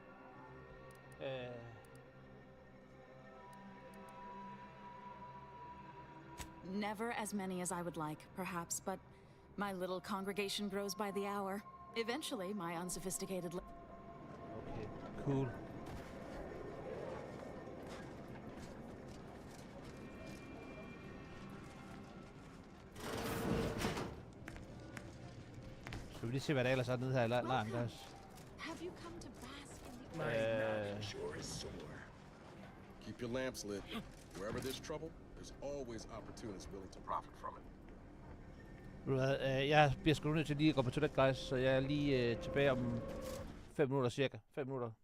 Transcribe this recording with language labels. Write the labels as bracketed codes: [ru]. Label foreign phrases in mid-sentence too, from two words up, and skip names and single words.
[en] Never as many as I would like, perhaps, but my little congregation grows by the hour. Eventually, my unsophisticated... Okay, cool. [da] Skal vi lige se, hvad der ellers er nede her i lejren, guys? [en] Have you come to bask in the... My mouth sure is sore. Keep your lamps lit. Wherever there's trouble, there's always opportunists willing to profit from it. [da] Ved du hvad, jeg bliver sgu nødt til lige at gå på toilet, guys, så jeg er lige tilbage om 5 minutter cirka. 5 minutter.